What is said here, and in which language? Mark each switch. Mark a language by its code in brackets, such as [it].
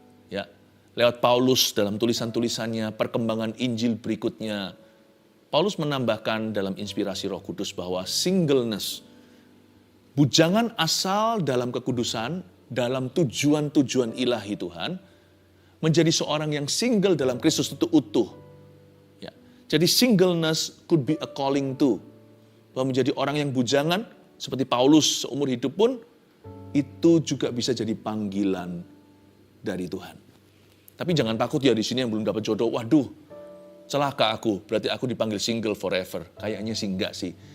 [id] Ya, lewat Paulus dalam tulisan-tulisannya, perkembangan Injil berikutnya, Paulus menambahkan dalam inspirasi Roh Kudus bahwa singleness, bujangan asal dalam kekudusan, dalam tujuan-tujuan ilahi Tuhan, menjadi seorang yang single dalam Kristus itu utuh. Ya. Jadi [en] singleness could be a calling too. [id] Bahwa menjadi orang yang bujangan, seperti Paulus seumur hidup pun, itu juga bisa jadi panggilan dari Tuhan. Tapi jangan takut ya di sini yang belum dapat jodoh, waduh, celaka aku, berarti aku dipanggil [en] single forever. [id] Kayaknya sih enggak sih.